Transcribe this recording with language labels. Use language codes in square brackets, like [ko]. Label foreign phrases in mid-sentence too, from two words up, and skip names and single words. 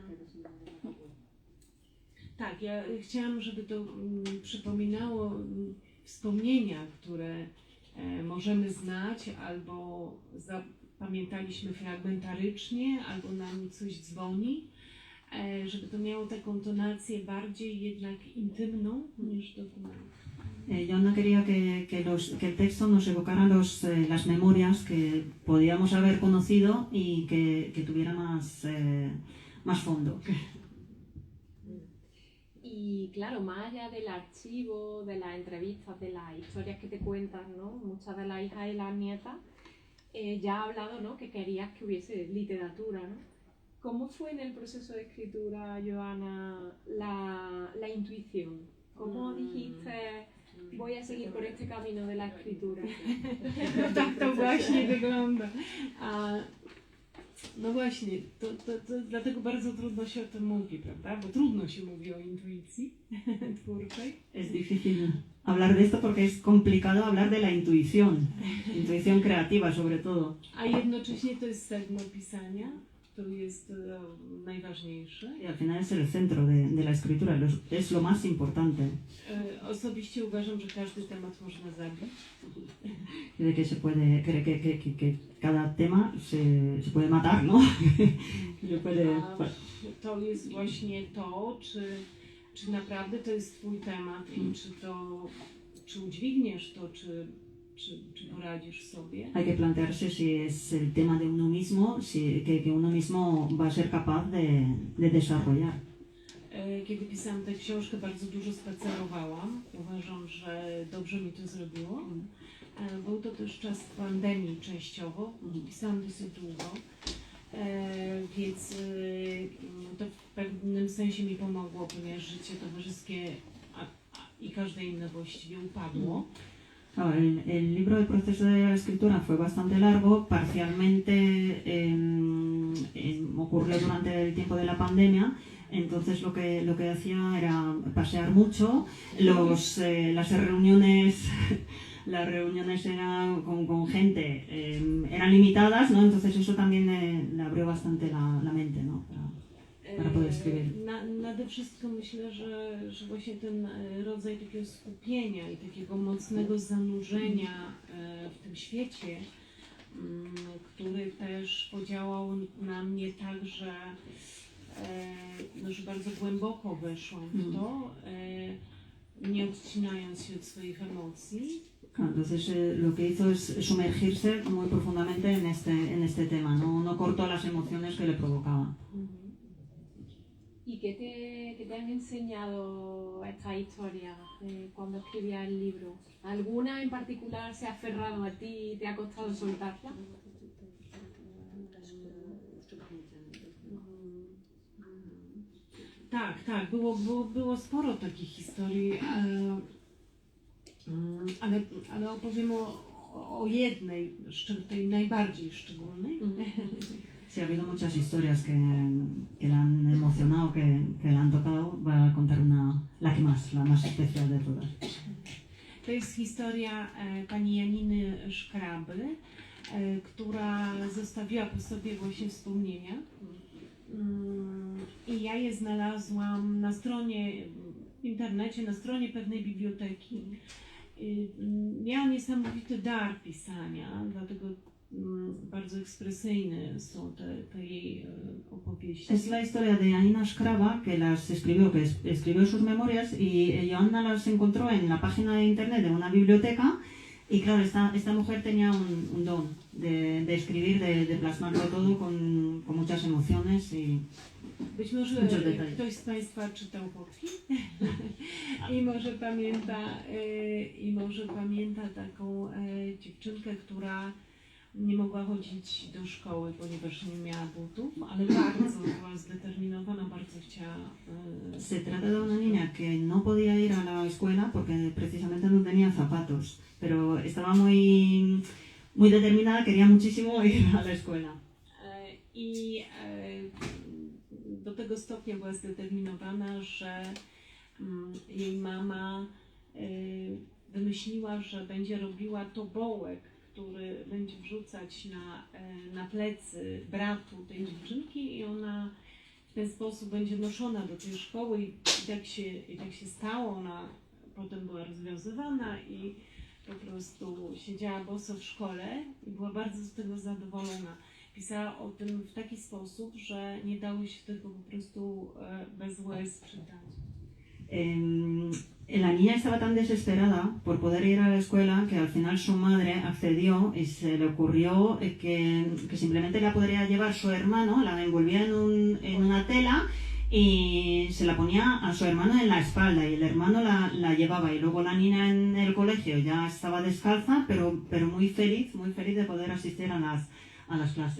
[pl] Tak, ja chciałam, żeby to przypominało wspomnienia, które możemy znać, albo zapamiętaliśmy fragmentarycznie, albo nam coś dzwoni, żeby to miało taką tonację bardziej jednak intymną niż dokument. [es] Joanna quería que el texto nos evocara las memorias que podíamos haber conocido y que tuviera más fondo. Y claro, más allá del archivo, de las entrevistas, de las historias que te cuentan, ¿no? Muchas de las hijas y las nietas, ya has hablado, ¿no? Que querías que hubiese literatura, ¿no? ¿Cómo fue en el proceso de escritura, Joana, la intuición? ¿Cómo dijiste, voy a seguir por este camino de la escritura? [pl] No tak to właśnie wygląda. No właśnie, to dlatego bardzo trudno się o tym mówi, prawda? Bo trudno się mówi o intuicji twórczej. [es] Es difícil hablar de esto porque es complicado hablar de la intuición creativa sobre todo. [pl] A jednocześnie to jest sedno pisania, to jest najważniejsze. [es] Y al final es el centro de la escritura, es lo más importante. [pl] Osobiście uważam, że każdy temat można zabić. [es] Y de que se puede, que cada tema se puede matar, ¿no? Se puede, [pl] To jest właśnie to, czy naprawdę to jest twój temat i czy udźwigniesz to, czy poradzisz sobie. [es] hay que plantearse si es el tema de uno mismo, que uno mismo va a ser capaz de desarrollar. [pl] Kiedy pisałam tę książkę, bardzo dużo spacerowałam. Uważam, że dobrze mi to zrobiło. Był to też czas pandemii częściowo. Pisałam dosyć długo. Więc to w pewnym sensie mi pomogło, ponieważ życie towarzyskie i każde inne właściwie upadło. [es] Claro, el libro, el proceso de la escritura fue bastante largo, parcialmente ocurrió durante el tiempo de la pandemia, entonces lo que hacía era pasear mucho, las reuniones eran con gente, eran limitadas, ¿no? Entonces eso también le abrió bastante la mente, ¿no? Para poder escribir. [pl] Nade wszystko myślę, że właśnie ten rodzaj takiego skupienia i takiego mocnego zanurzenia w tym świecie, który też podziałał na mnie tak, że bardzo głęboko weszłam w to, nie odcinając się od swoich emocji. [es] Entonces lo que hizo es sumergirse muy profundamente en este tema, no cortó las emociones que le provocaba. ¿Y qué te han enseñado estas historias cuando escribías el libro? ¿Alguna en particular se ha aferrado a ti y te ha costado soltarla? [pl] Tak, było sporo takich historii, ale opowiem o jednej, tej najbardziej szczególnej. [es] Sí, ha habido muchas historias que la han emocionado, que la han tocado. Voy a contar la más especial de todas. [pl] To jest historia pani Janiny Szkraby, która zostawiła po sobie właśnie wspomnienia. I ja je znalazłam na stronie w internecie, na stronie pewnej biblioteki. Miała niesamowity dar pisania, dlatego bardzo ekspresyjne są te jej opowieści. [es] Es la historia de Janina Szkraba, que escribió sus memorias y Joanna las encontró en la página de internet de una biblioteca y claro, esta mujer tenía un don de escribir, de plasmarlo todo con muchas emociones y [pl] być może [es] muchos detalles. [pl] ktoś z Państwa czytał Popki i może pamięta taką dziewczynkę, która nie mogła chodzić do szkoły, ponieważ nie miała butów, ale bardzo była zdeterminowana, bardzo chciała. [es] Se trata de una niña que no podía ir a la escuela porque precisamente no tenía zapatos, pero estaba muy determinada, quería muchísimo ir a la escuela. [pl] I do tego stopnia była zdeterminowana, że jej mama wymyśliła, że będzie robiła tobołek, który będzie wrzucać na plecy bratu tej dziewczynki i ona w ten sposób będzie noszona do tej szkoły i tak się stało. Ona potem była rozwiązywana i po prostu siedziała boso w szkole i była bardzo z tego zadowolona. Pisała o tym w taki sposób, że nie dało się tego po prostu bez łez czytać. [es] La niña estaba tan desesperada por poder ir a la escuela que al final su madre accedió y se le ocurrió que simplemente la podría llevar su hermano, la envolvía en una tela y se la ponía a su hermano en la espalda y el hermano la llevaba y luego la niña en el colegio ya estaba descalza pero muy feliz de poder asistir a las clases.